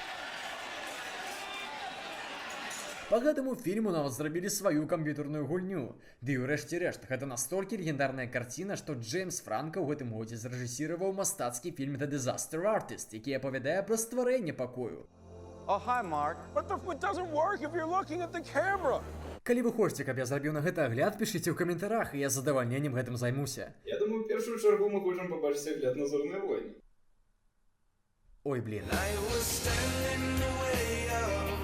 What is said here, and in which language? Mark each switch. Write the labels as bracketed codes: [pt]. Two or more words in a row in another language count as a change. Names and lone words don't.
[be] Па гэтаму фільму нават зрабілі сваю камп'ютарную гульню. Ды і ўрэшце рэшт, гэта настолькі легендарная карціна, што Джеймс Франка ў гэтым годзе зарэжысіраваў мастацкі фільм «The Disaster Artist», які апавядае пра стварэнне пакою. [en] Oh, hi, Mark. But it doesn't work if you're looking at the camera. [be] Калі вы хочаце, каб я зрабіў на гэты агляд, пішыце ў каментарах, і я з задавальненнем гэтым займуся. Я думаю, першую чаргу мы хочам пабачыць агляд на зорныя войны. Ой, блін. [en] I was standing in the way of